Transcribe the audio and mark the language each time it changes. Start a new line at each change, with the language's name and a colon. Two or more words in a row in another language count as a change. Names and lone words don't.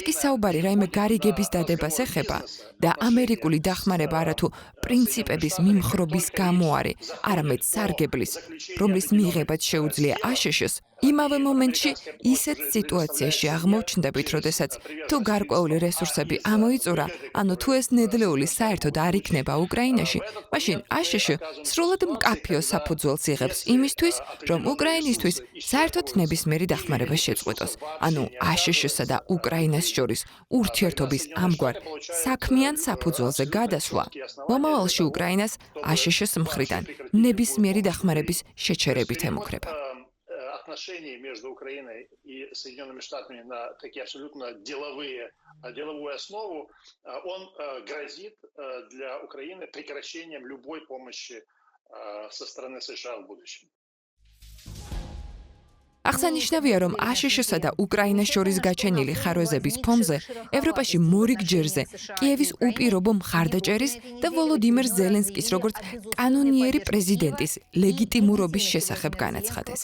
Georgian: კი საუბარი რაიმე გარიგების დადებას ეხება და ამერიკული დახმარება არათუ პრინციპების მიმხრობის გამო არის, არამედ სარგებლის, რომლის მიღებაც შეუძლია აშშ-ს, იმავე მომენტში ისეთ სიტუაციაში აღმოჩნდებით, როდესაც თუ გარკვეული რესურსები ამოიწურა, ანუ თუ ეს ნედლეული საერთოდ არ იქნება უკრაინაში, მაშინ აშშ სრულად მკაფიო საფუძველს იღებს იმისთვის, რომ უკრაინისთვის საერთოდ ნებისმიერი დახმარება შეწყვეტოს. ანუ აშშ-სა და უკრაინას შორის ურთიერთობის ამგვარ საქმიან საფუძველზე გადასვლა მომავალში უკრაინას აშშ-с მხრიდან ნებისმიერი დახმარების შეჩერებით ემუქრება.
Russian: Отношения между Украиной и Соединенными Штатами на такие абсолютно деловую основу, он грозит для Украины прекращением любой помощи со стороны США в будущем.
Georgian: აღსანიშნავია, რომ აშშ-სა და უკრაინას შორის გაჩენილი ხარვეზების ფონზე ევროპაში მორიგ ჯერზე კიევის უპირობო მხარდაჭერის და ვოლოდიმირ ზელენსკის როგორც კანონიერი პრეზიდენტის ლეგიტიმურობის შესახებ განაცხადეს.